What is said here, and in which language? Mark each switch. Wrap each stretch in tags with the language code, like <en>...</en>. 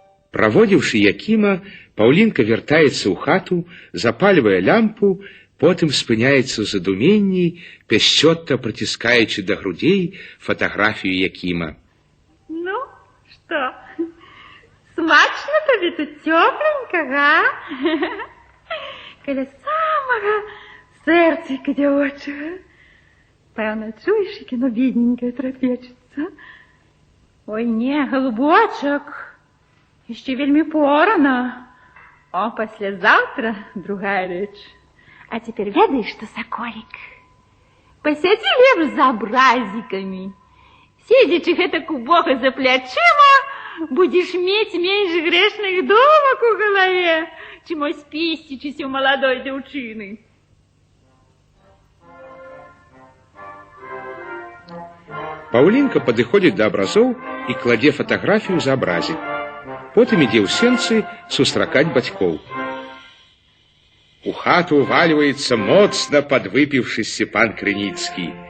<be>Праводзіўшы Якіма, Паўлінка вяртаецца ў хату, запальвае лямпу, потым спыняецца ў задуменні, пяшчотна прыціскаючы да грудзей фатаграфію Якіма.</be> <ru>Ну, что, смачно тебе тут тепленько, а? Каля самого сердцика девочего. Певно, чуешь, як оно бедненькое трапечется? Ой, не, голубочек, еще вельми порано. А послезавтра другая речь. А теперь ведаешь, что, соколик, посяди лепш за образиками. Сидячи гэтак у Бога за плячима, будешь иметь меньше грешных думок у голове, чем спістичись у молодой девчины.</ru> <be>Паўлінка падыходзіць да абразоў і кладзе фатаграфію за абразік. Потым ідзе ў сенцы сустракаць бацькоў. У хату ўвальваецца моцна падвыпіўшы Сцепан Крыніцкі.</be>